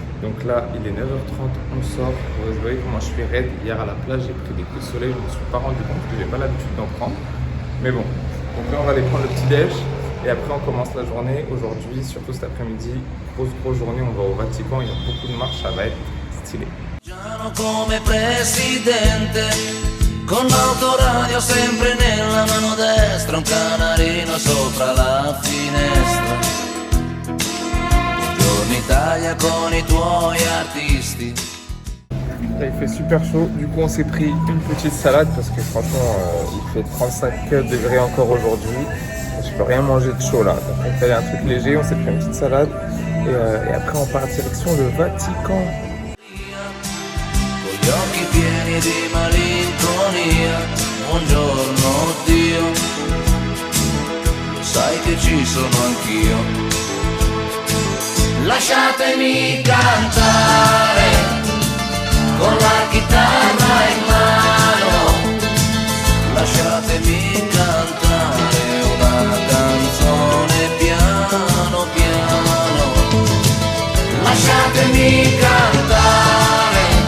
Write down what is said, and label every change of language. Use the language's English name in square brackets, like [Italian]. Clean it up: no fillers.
[French] Donc là, il est 9h30, on sort. Vous voyez comment je suis raide. Hier à la plage, j'ai pris des coups de soleil. Je ne me suis pas rendu compte que je n'ai pas l'habitude d'en prendre. Mais bon, donc là, on va aller prendre le petit-déj. Et après, on commence la journée. Aujourd'hui, surtout cet après-midi, grosse journée. On va au Vatican. Il y a beaucoup de marches, ça va être stylé. [Italian] Con l'autoradio sempre nella mano destra, un canarino sopra la finestra. Buongiorno Italia con I tuoi artisti. [French] Là, il fait super chaud, du coup on s'est pris une petite salade parce que franchement il fait 35 degrés encore aujourd'hui. Je peux rien manger de chaud là, donc on fait un truc léger, on s'est pris une petite salade et après on part direction le Vatican. [Italian] Gli occhi pieni di malinconia, buongiorno Dio, lo sai che ci sono anch'io. Lasciatemi cantare, con la chitarra in mano, lasciatemi cantare una canzone piano piano, lasciatemi cantare.